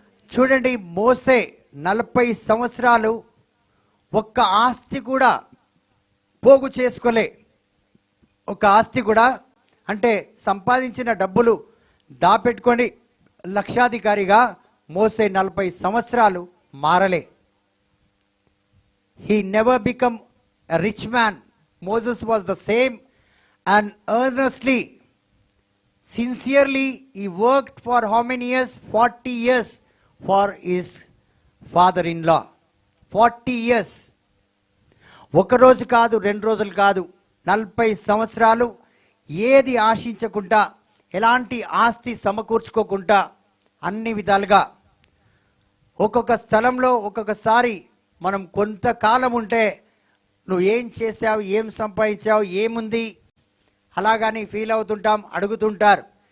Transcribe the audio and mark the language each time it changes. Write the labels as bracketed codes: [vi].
[te] చూడండి, మోసే 40 సంవత్సరాలు ఒక్క ఆస్తి కూడా పోగు చేసుకోలే. ఒక ఆస్తి కూడా అంటే సంపాదించిన డబ్బులు దాపెట్టుకొని లక్షాధికారిగా మోసే 40 సంవత్సరాలు మారలే. [en] He never become a rich man. Moses was the same, and earnestly, sincerely, he worked for how many years? 40 years for his father-in-law. 40 years. [te] ఒక రోజు కాదు, 2 రోజులు కాదు, 40 సంవత్సరాలు ఏది ఆశించకుండా, ఎలాంటి ఆస్తి సమకూర్చుకోకుండా, అన్ని విధాలుగా ఒక్కొక్క స్థలంలో ఒక్కొక్కసారి మనం కొంతకాలం ఉంటే, నువ్వు ఏం చేసావు, ఏం సంపాదించావు, ఏముంది అలాగని ఫీల్ అవుతుంటాం, అడుగుతుంటారు.